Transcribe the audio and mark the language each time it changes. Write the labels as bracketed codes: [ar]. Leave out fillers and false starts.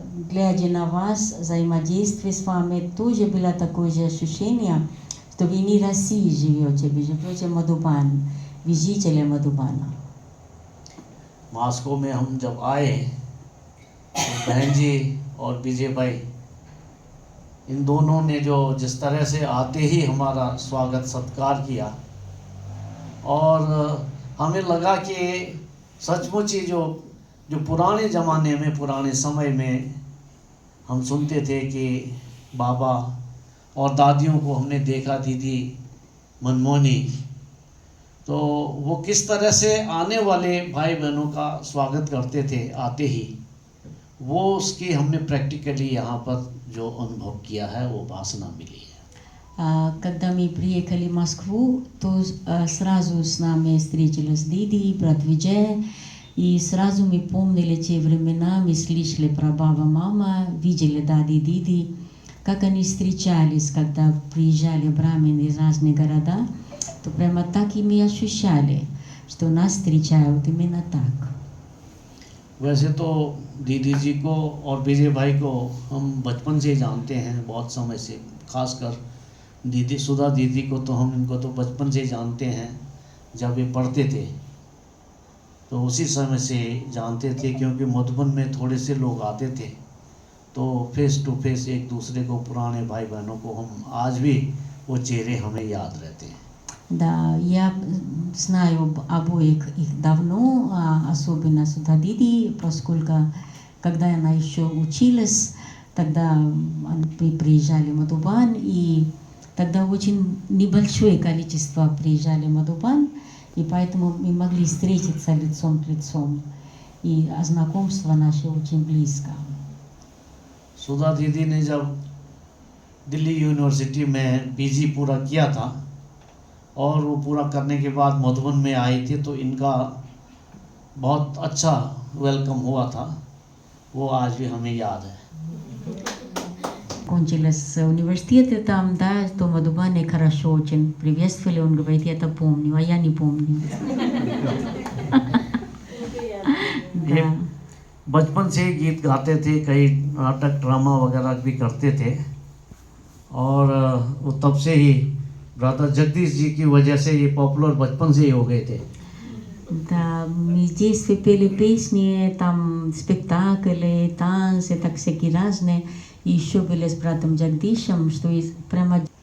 [ru] Глядя на вас, взаимодействие с вами, тоже было такое же ощущение, что вы не в России живете, вы живете в Мадубан, вы жители Мадубана. [hi] Moscow में हम जब आए तो बहन जी और विजय भाई, इन दोनों ने जो जिस तरह से आते ही हमारा स्वागत सत्कार किया, और हमें लगा कि सचमुच ही जो पुराने ज़माने में, पुराने समय में हम सुनते थे कि बाबा और दादियों को हमने देखा, दीदी मनमोहनी, तो वो किस तरह से आने वाले भाई बहनों का स्वागत करते थे आते ही, वो उसकी हमने प्रैक्टिकली यहाँ पर जो अनुभव किया है, वो वासना मिली है। [ru] Когда мы приехали в Москву, то сразу с нами встретились Диди, брат Виджей, и сразу мы помнили те времена, мы слышали про баба, мама, видели дади, диди, как они встречались, когда приезжали брамины из разных городов, то прямо так и мы ощущали, что нас встречают именно так. [hi] वैसे तो दीदी जी को और विजय भाई को हम बचपन से जानते हैं, बहुत समय से, खासकर दीदी सुधा दीदी को तो हम इनको तो बचपन से जानते हैं, जब ये पढ़ते थे तो उसी समय से जानते थे, क्योंकि मधुबन में थोड़े से लोग आते थे, तो फेस टू फेस एक दूसरे को, पुराने भाई बहनों को, हम आज भी वो चेहरे हमें याद रहते हैं। [ru] Да, я знаю обоих их давно, особенно Суда Диди, поскольку когда она еще училась, тогда мы приезжали в Мадубан, и тогда очень небольшое количество приезжали в Мадубан, и поэтому мы могли встретиться лицом к лицу, и знакомство наше очень близко. [hi] सुधा दीदी ने जब दिल्ली यूनिवर्सिटी में पीजी पूरा किया था और वो पूरा करने के बाद मधुबन में आई थी, तो इनका बहुत अच्छा वेलकम हुआ था, वो आज भी हमें याद है। [ru] Кончилась университет там, да, то в Мадубане хорошо очень приветствовали, он говорит, я это помню, а я не помню. Да. [hi] बचपन से गीत गाते थे, कई नाटक ड्रामा वगैरह भी करते थे, और वो तब से ही ब्रदर जगदीश जी की वजह से ये पॉपुलर बचपन से ही हो गए थे। [ru] Да, мы здесь пели песни, там спектакли, танцы, так всякие разные. И еще были с братом Джагдишем, что прямо...